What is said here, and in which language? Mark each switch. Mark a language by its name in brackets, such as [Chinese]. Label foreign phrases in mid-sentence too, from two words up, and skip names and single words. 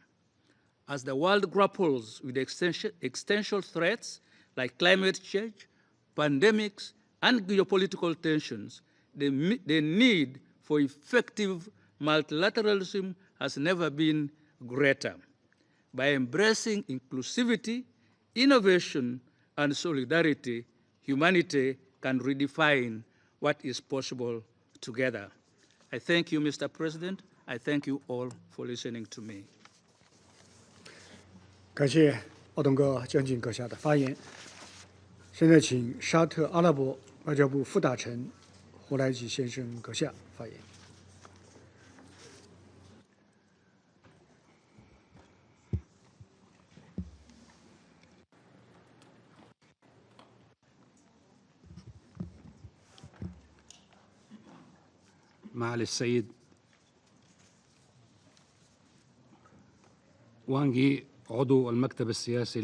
[English] As the world grapples with existential threats like climate change, pandemics, and geopolitical tensions, the need for effective multilateralism has never been greater. By embracing inclusivity, innovation, and solidarity, humanity can redefine what is possible together. I thank you, Mr. President. I thank you all for listening to me. [Chinese] 感谢奥东哥将军阁下的发言。现在请沙特阿拉伯外交部副大臣胡来吉先生阁下发言。 [Arabic] معالي السيد وانغ يي عضو المكتب السياسي